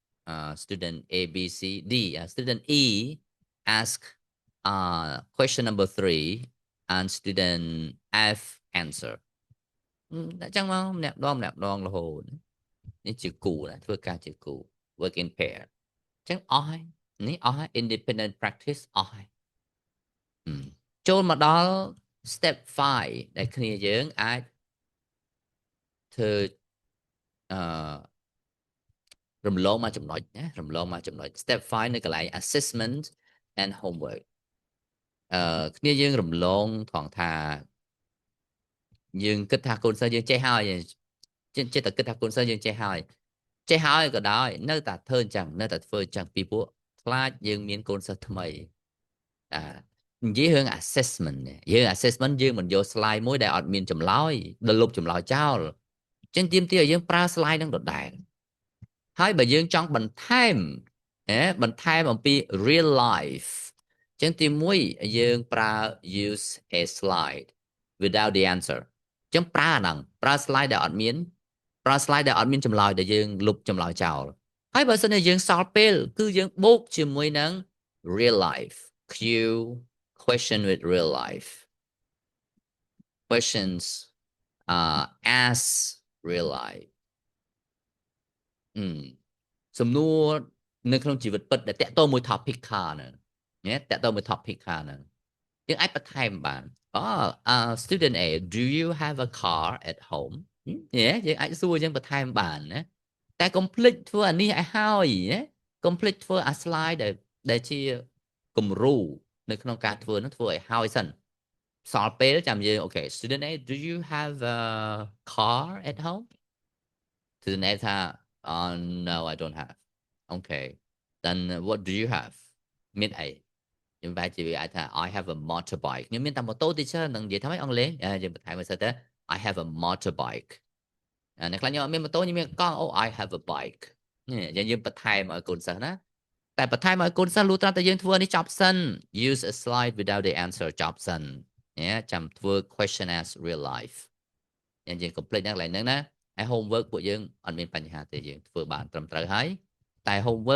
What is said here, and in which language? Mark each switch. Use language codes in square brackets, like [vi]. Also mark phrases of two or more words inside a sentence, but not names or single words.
[en] student A B C D student E ask question number 3 and student F answer [km] តែចឹងមកម្នាក់ម្ដងរហូតនេះជាគូណាធ្វើការជាគូ [en] work in pair [km] ចឹងអស់ហើយនេះអស់ហើយ [en] independent practice [km] អស់ហើយចូលមកដល់ step 5ដែលគ្នាយើងអាចធ្វើ រំលងមកចំណុចណារំលងមកចំណុច step 5នៅកន្លែង [en] assessment and homework [km] គ្នាយើងរំលងថងថាយើងគិតថាកូនសិស្សយើងចេះហើយចេះតែគិតថាកូនសិស្សយើងចេះ ហើយក៏ដោយនៅតែធ្វើអញ្ចឹងនៅតែធ្វើអញ្ចឹងពីព្រោះខ្លាចយើងមានកូនសិស្សថ្មីនិយាយរឿង assessment យើង assessment យើង មិនយក slide មួយដែលអត់មានចម្លើយដល់លុបចម្លើយចោលចឹងទាមទារឲ្យយើងប្រើ slide នឹងដដែលហើយ បើយើងចង់បន្ថែមអំពី [en] real life [km] ចឹងទី1យើងប្រើ [en] use a slide without the answer [km] ចឹងប្រើអាហ្នឹងប្រើ slide ដែលអត់មានចម្លើយដែលយើងលុបចម្លើយចោលហើយបើសិនជាយើងសល់ពេលគឺយើងបូកជាមួយនឹង [en] real life Q question with real life questions as real life [km] សំណួរនៅក្នុងជីវិតពិតដែលតកតមួយ topic ខាហ្នឹងតកតមួយ topic ខាហ្នឹងយើង អាចបន្ថែមបាន [en] student A do you have a car at home [km] យើងអាចសួរយើងបន្ថែមបានណាតែ complete ធ្វើអានេះឲ្យហើយណា complete ធ្វើអា slide ដែលជាគំរូនៅក្នុងការធ្វើនោះធ្វើឲ្យហើយសិនសល់ពេលចាំយើងអូខេ [en] student A do you have a car at home student A [km] ថា [en] no I don't have okay then what do you have [km] មានអីខ្ញុំបែរជាអាចថា [en] I have a motorbike [km] ខ្ញុំមានតែម៉ូតូ teacher នឹងនិយាយថាម៉េចអង់គ្លេសយើងបន្ថែមមកសិនទៅ [en] I have a motorbike [km] អ្នកខ្លះខ្ញុំអត់មានម៉ូតូខ្ញុំមានកង់ [en] oh I have a bike [km] យើងបន្ថែមឲ្យកូនសិស្សណាតែបន្ថែមឲ្យកូនសិស្សលុះត្រាតែយើងធ្វើនេះចប់សិន [en] use a slide without the answer [km] ចប់សិនចាំធ្វើ [en] question as real life [km] យើង complete នៅកន្លែងហ្នឹងណាហើយ homework ពួកយើងអត់មានបញ្ហាទេយើងធ្វើបានត្រឹមត្រូវហើយតែ homework